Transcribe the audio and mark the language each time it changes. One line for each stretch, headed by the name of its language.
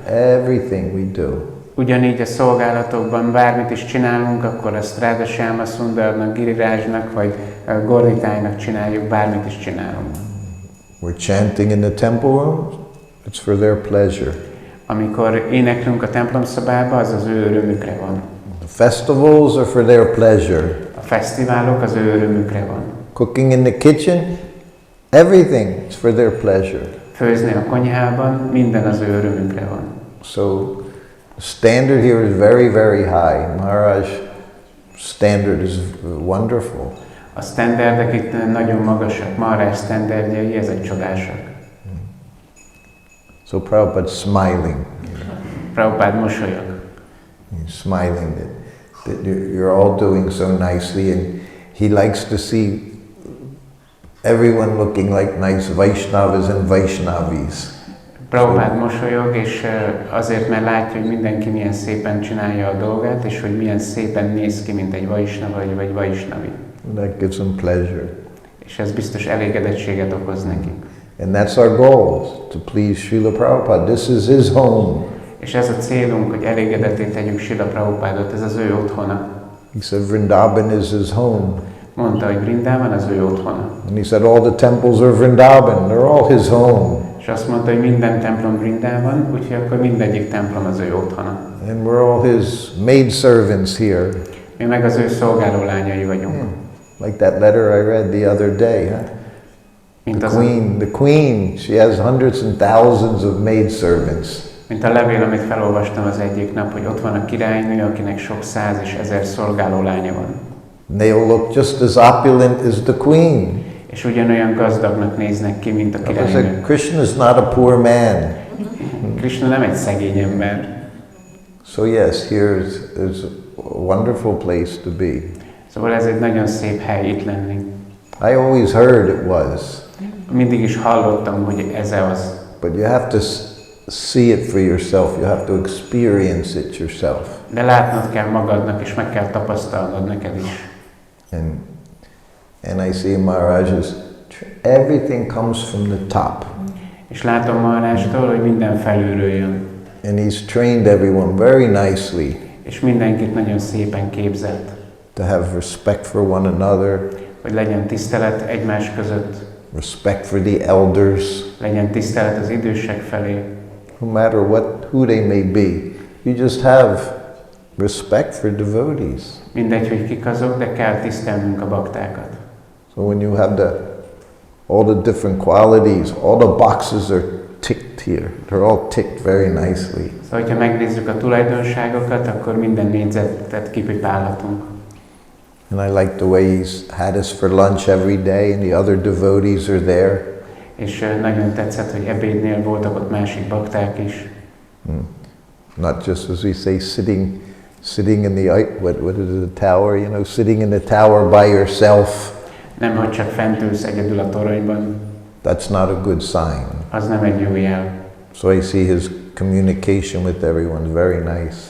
English: Everything we do.
Hungarian: Ugyanígy a szolgálatokban bármit is csinálunk, akkor azt Radha Shama Sundarnak, Girirajnak vagy Gaurnitájnak csináljuk, bármit is csinálunk.
English: We're chanting in the temple room, it's for their pleasure.
Hungarian: Amikor éneklünk a templomszobába, az az ő örömükre van.
English: The festivals are for their pleasure.
Hungarian: A fesztiválok az ő örömükre van.
English: Cooking in the kitchen, everything is for their pleasure.
Hungarian: Főzni a konyhában, minden az ő örömükre van.
English: So the standard here is very, very high. Maharaj standard is wonderful.
Hungarian: A standardek itt nagyon magasak. Maharaj standardjai, ezek csodásak.
English: So Prabhupada smiling.
Hungarian: Prabhupada mosolyog.
English: He's smiling that you're all doing so nicely, and he likes to see everyone looking like nice Vaishnavas and Vaishnavis.
Hungarian: Prabhupada mosolyog, és azért, mert látja, hogy mindenki milyen szépen csinálja a dolgát, és hogy milyen szépen néz ki, mint egy Vaishnava vagy Vaishnavi.
English: That gives him pleasure.
Hungarian: És ez biztos elégedettséget okoz neki.
English: And that's our goal, to please Srila Prabhupada. This is his home.
Hungarian: És ez a célunk, hogy elégedetté tegyük Srila Prabhupadot, ez az ő otthona.
English: He said Vrindavan is his home.
Hungarian: Mondta, hogy Vrindavan az ő otthona.
English: And he said all the temples are Vrindavan, they're all his home.
Hungarian: És azt mondta, hogy minden templom Vrindavan, úgyhogy akkor mindegyik templom az ő otthona.
English: And we're all his maidservants here.
Hungarian: Mi meg az ő szolgáló lányai vagyunk.
English: Like that letter I read the other day, huh? The queen, she has hundreds and thousands of maidservants.
Hungarian: Mint a levél, amit felolvastam az egyik nap, hogy ott van a királynő, akinek sok száz és ezer szolgáló lánya van.
English: They all look just as opulent as the queen.
Hungarian: És ugyanolyan gazdagnak néznek ki, mint a királynő.
English: Krishna is not a poor man.
Hungarian: Krishna nem egy szegény ember.
English: So yes, here is a wonderful place to be.
Hungarian: Szóval ez egy nagyon szép hely itt lenni.
English: I always heard it was.
Hungarian: Mindig is hallottam, hogy ez az.
English: But you have to see it for yourself. You have to experience it yourself.
Hungarian: De látnod kell magadnak, és meg kell tapasztalnod neked is.
English: And I see Maharaj's, everything comes from the top.
Hungarian: És látom Maharajtól, hogy minden felülről jön.
English: And he's trained everyone very nicely.
Hungarian: És mindenkit nagyon szépen képzett.
English: To have respect for one another.
Hungarian: Hogy legyen tisztelet egymás között.
English: Respect for the elders.
Hungarian: Legyen tisztelet az idősek felé.
English: No matter who they may be, you just have respect for devotees.
Hungarian: Mindegy, hogy kik azok, de kell tisztelnünk a baktákat.
English: So when you have all the different qualities, all the boxes are ticked here. They're all ticked very nicely.
Hungarian: Szóval, ha megnézzük a tulajdonságokat, akkor minden négyzetet kipipálhatunk.
English: And I like the way he's had us for lunch every day and the other devotees are there.
Hungarian: És nagyon tetszett, hogy ebédnél voltak ott másik bakták is.
English: Not just, as we say, sitting in the, what is it, the tower, you know, sitting in the tower by yourself.
Hungarian: Nem, hogy csak fent ülsz egyedül a toronyban.
English: That's not a good sign.
Hungarian: Az nem egy jó jel.
English: So I see his communication with everyone is very nice.